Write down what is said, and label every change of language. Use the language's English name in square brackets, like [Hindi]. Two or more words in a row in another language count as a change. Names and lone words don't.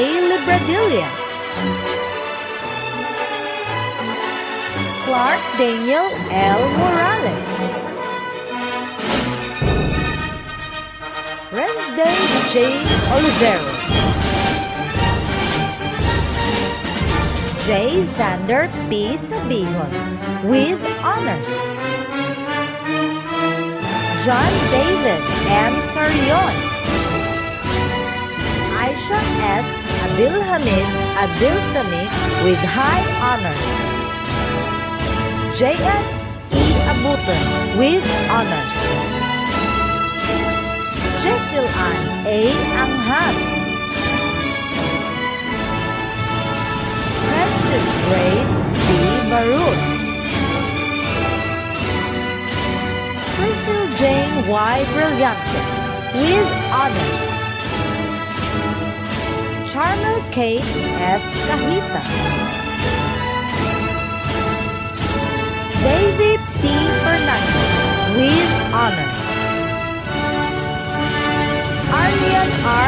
[English] Libradilla, Clark Daniel L. Morales, Rensday J. Oliveros, J. Xander P. Sabihon with honors, John David M. Sarion, Aisha S. Adilhamid Adilsami with high honors, J.N. E. Abuton with honors, Jessel Ann A. Angham, Francis Grace B. Baruch, Priscilla Jane Y. Brillantes with honors, Charmel K. S. Kahita, David P. Fernandez with honors, Arlian R.